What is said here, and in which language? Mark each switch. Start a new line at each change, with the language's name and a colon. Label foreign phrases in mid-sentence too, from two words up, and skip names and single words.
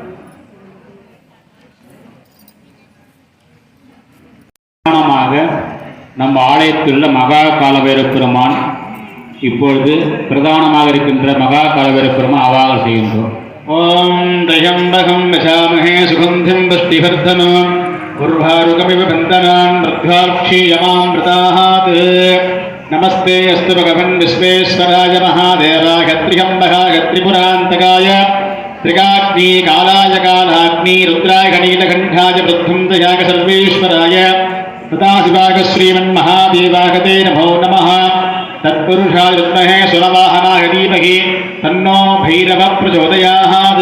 Tamil: பிரதானமாக நம்ம ஆலயத்தில் உள்ள மகா காலபைரவ பெருமான் இப்பொழுது பிரதானமாக இருக்கின்ற மகா காலபைரவ பெருமான் ஆவாகனம் செய்கின்றோம்.
Sanskrit: ॐ त्र्यम्बकं वसामहे सुगन्धिं पुष्टिवर्धनं उर्वारुकमिव बन्धनान् प्रत्याक्षीयमामृतात्. नमस्ते अस्तु भगवन् विश्वेश्वराय महादेवाय त्र्यम्बकाय त्रिपुरान्तकाय त्रिकाग्नि कालाय कालाग्नि रुद्राय गणीलकण्ठाय पृथ्वीन्द्रयाय सर्वेश्वराय तथा श्रीमन्महादेवाय ते नमो नमः। तत्पुरुषाय विद्महे सुरवाहनाय धीमहि तन्नो भैरवः प्रचोदयात्।